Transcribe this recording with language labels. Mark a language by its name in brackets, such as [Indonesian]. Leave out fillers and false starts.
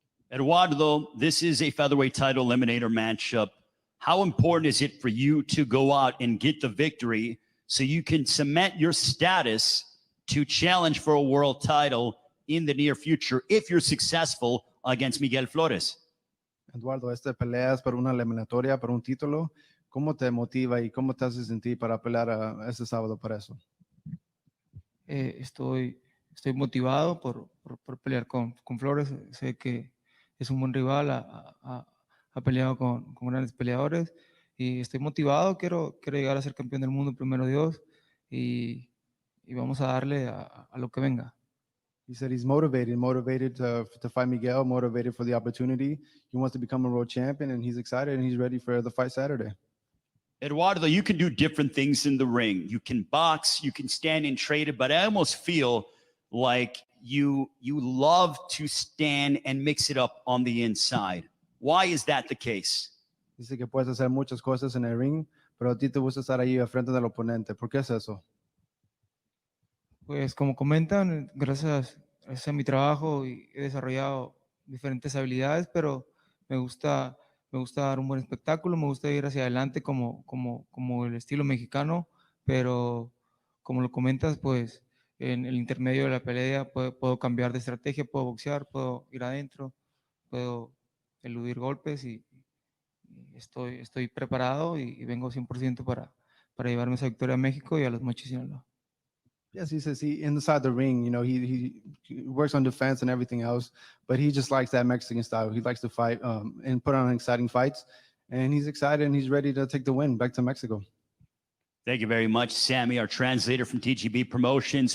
[English] Eduardo, this is a featherweight title eliminator matchup. How important is it for you to go out and get the victory so you can cement your status to challenge for a world title in the near future if you're successful against Miguel Flores? [Spanish] Eduardo, esta pelea es por una eliminatoria, por un título. ¿Cómo te motiva y cómo te hace sentir para pelear este sábado por eso? Estoy motivado por pelear con Flores. Sé que es un buen rival, ha peleado con grandes peleadores, y estoy motivado. Quiero llegar a ser campeón del mundo, primero Dios, y vamos a darle a lo que venga. [English] He said he's motivated to fight Miguel, motivated for the opportunity. He wants to become a world champion, and he's excited, and he's ready for the fight Saturday. Eduardo, you can do different things in the ring. You can box, you can stand and trade it, but I almost feel like you love to stand and mix it up on the inside. Why is that the case? [Spanish] Dice que puedes hacer muchas cosas en el ring, pero a ti te gusta estar ahí al frente del oponente. ¿Por qué es eso? Pues como comentan, gracias a mi trabajo he desarrollado diferentes habilidades, pero me gusta dar un buen espectáculo, me gusta ir hacia adelante como el estilo mexicano, pero como lo comentas, pues en el intermedio de la pelea puedo cambiar de estrategia, puedo boxear, puedo ir adentro, puedo eludir golpes, y estoy preparado y vengo 100% para llevarme esa victoria a México y a los Mochis Sinaloa. [English] Yes, he says inside the ring, he works on defense and everything else, but he just likes that Mexican style. He likes to fight and put on exciting fights, and he's excited and he's ready to take the win back to Mexico. Thank you very much, Sammy, our translator from TGB Promotions.